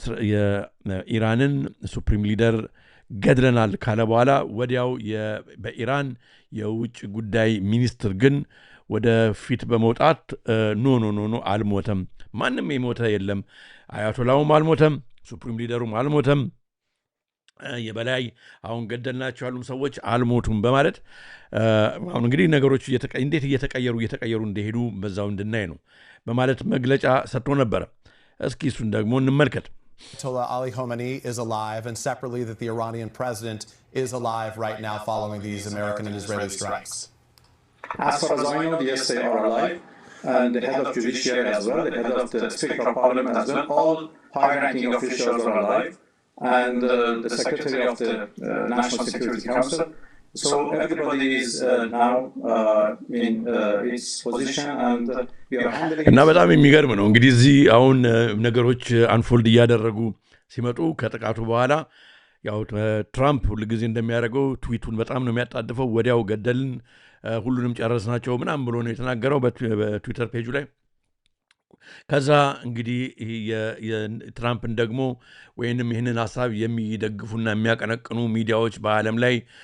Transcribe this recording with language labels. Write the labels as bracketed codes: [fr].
[am] የኢራንን ሱፕሪም ሊደር ገድለናል ካለ በኋላ ወዲያው በኢራን የውጭ ጉዳይ ሚኒስትር ግን ወደ ፊት በመውጣት ኖ አልሞተም፣ ማንም የሞተ የለም፣ አያቶላውም አልሞተም፣ ሱፕሪም ሊደሩም አልሞተም፣ የበላይ አሁን ገደልናቸው ያሉም ሰዎች አልሞቱም በማለት አሁን እንግዲህ ነገሮች እንዴት እየተቀየሩ እንደሄዱ በዛው እንድናይ ነው በማለት መግለጫ ሰጥቶ ነበር። እስኪ እሱን ደግሞ እንመልከት። [en] Ayatollah Ali Khamenei is alive, and separately that the Iranian president is alive right now following these American and Israeli strikes. As far as I know, yes, they are alive, and the head of judiciary as well, the head of the Speaker of Parliament as well, all high-ranking officials are alive, and the Secretary of the National Security Council. So everybody is now in its position, and we are handling. [am] እና በጣም የሚገርም ነው እንግዲህ እዚህ አሁን ነገሮች አንፎልድ እያደረጉ ሲመጡ ከጥቃቱ በኋላ ያው ትራምፕ ሁሉ ጊዜ እንደሚያደርገው ትዊቱን በጣም ነው የሚያጣድፈው። ወዲያው ገደልን፣ ሁሉንም ጨረስናቸው ምናምን ብሎ ነው የተናገረው በትዊተር ፔጁ ላይ። ከዛ እንግዲህ የትራምፕን ደግሞ ወይንም ይህንን ሀሳብ የሚደግፉና የሚያቀነቅኑ ሚዲያዎች በዓለም ላይ